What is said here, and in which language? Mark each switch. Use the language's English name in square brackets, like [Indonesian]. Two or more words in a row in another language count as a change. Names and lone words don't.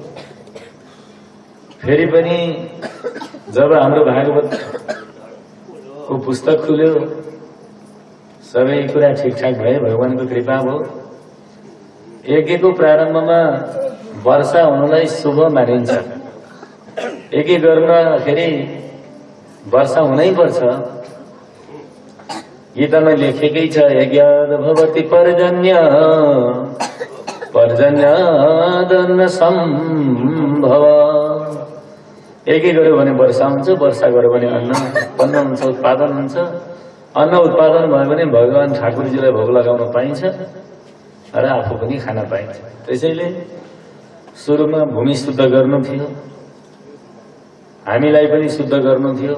[Nepali] फेरि पनि जब हाम्रो भागवतको पुस्तक खुल्यो सबै कुरा ठिकठाक भए, भगवानको कृपा भयो। यज्ञको प्रारम्भमा वर्षा हुनुलाई शुभ मानिन्छ। यज्ञ गर्नखेरि वर्षा हुनै पर्छ। गीतामा लेखेकै छ [Sanskrit] यज्ञाद भवति पर्जन्य पर्जन्यादन्न सम्भव। [Nepali] यज्ञ गर्यो भने वर्षा हुन्छ, वर्षा गर्यो भने अन्न उत्पन्न हुन्छ, उत्पादन हुन्छ। अन्न उत्पादन भयो भने भगवान ठाकुरजीलाई भोग लगाउन पाइन्छ र आफू पनि खान पाइन्छ। त्यसैले सुरुमा भूमि शुद्ध गर्नु थियो, हामीलाई पनि शुद्ध गर्नु थियो।